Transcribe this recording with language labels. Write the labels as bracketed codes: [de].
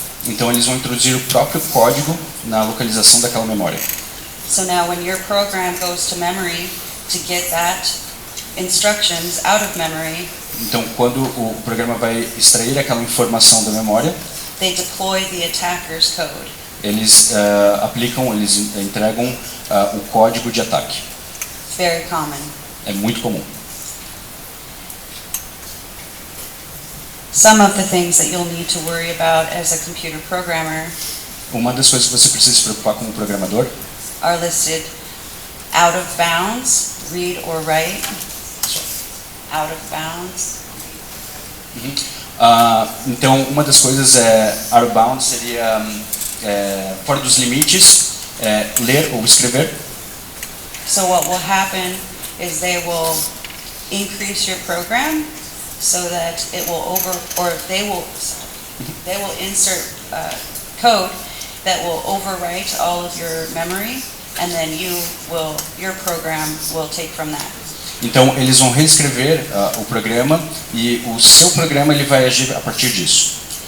[pt] Então, eles vão introduzir o próprio código na localização daquela memória. [en] So now when your program goes to memory to get that instructions out of memory, [pt] então, quando o programa vai extrair aquela informação da memória, [en] they deploy the attacker's code. [pt] Eles eles entregam o código de ataque. [en] It's very common. [pt] É muito comum. [en] Some of the things that you'll need to worry about as a computer programmer [pt] Uma das coisas que você precisa se preocupar como programador [en] are listed out of bounds, read or write. Out of bounds. [pt] Então, uma das coisas [en] out of bounds [pt] seria fora dos limites, ler ou escrever. [en] So what will happen is they will increase your program so that it will they will insert code that will overwrite all of your memory, and then your program will take from that. [pt] Então, eles vão reescrever o programa e o seu programa ele vai agir a partir disso.